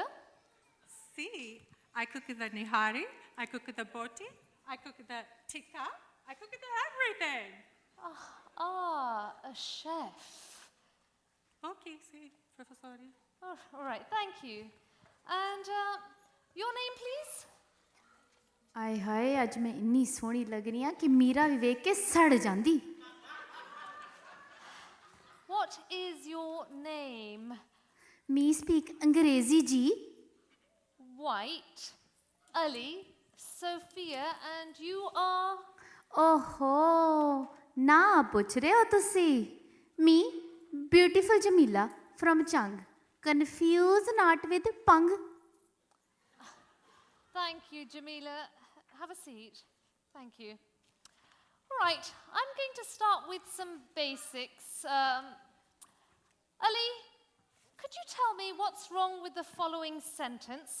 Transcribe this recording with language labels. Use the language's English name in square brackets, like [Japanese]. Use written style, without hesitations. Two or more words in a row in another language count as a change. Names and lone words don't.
[English] See, I cook the nihari, I cook the boti, I cook the tikka, I cook the everything. A chef. Okay, see, professori. Oh, all right, thank you. And your name, please? [Punjabi] ਆਏ ਹਾਏ ਅੱਜ ਮੈਂ ਇੰਨੀ ਸੋਹਣੀ ਲੱਗ ਰਹੀ ਹਾਂ ਕਿ ਮੀਰਾ ਵੀ ਵੇਖ ਕੇ ਸੜ ਜਾਂਦੀ [English] What is your name? me speak [Punjabi] ਅੰਗਰੇਜ਼ੀ ਜੀ [English] White, Ali, Sophia, and you are... [Punjabi] ਓਹੋ ਨਾ ਪੁੱਛ ਰਹੇ ਹੋ ਤੁਸੀਂ [English] me beautiful Jamila from ਚੰਗ confused not with pang. Thank you, Jamila. Have a seat. Thank you. All right, I'm going to start with some basics. Ali, could you tell me what's wrong with the following sentence?